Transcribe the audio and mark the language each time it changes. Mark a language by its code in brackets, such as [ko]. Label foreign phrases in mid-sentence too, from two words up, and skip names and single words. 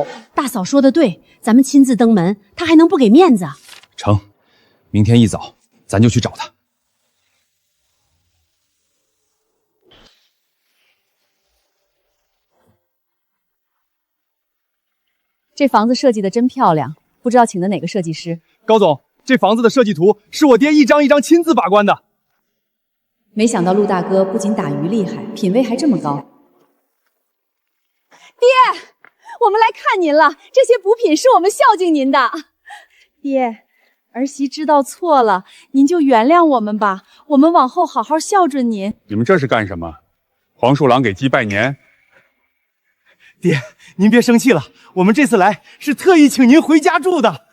[zh] 大嫂说的对，咱们亲自登门，他还能不给面子？成，明天一早咱就去找他。这房子設計的真漂亮，不知道請的哪個設計師？高總，這房子的設計圖是我爹一張一張親自把關的。沒想到陸大哥不僅打魚厲害，品味還這麼高。爹，我們來看您了，這些補品是我們孝敬您的。爹，兒媳知道錯了，您就原諒我們吧，我們往後好好孝順您。你們這是幹什麼？黃鼠狼給雞拜年？爹，您別生氣了，我們這次來是特意請您回家住的。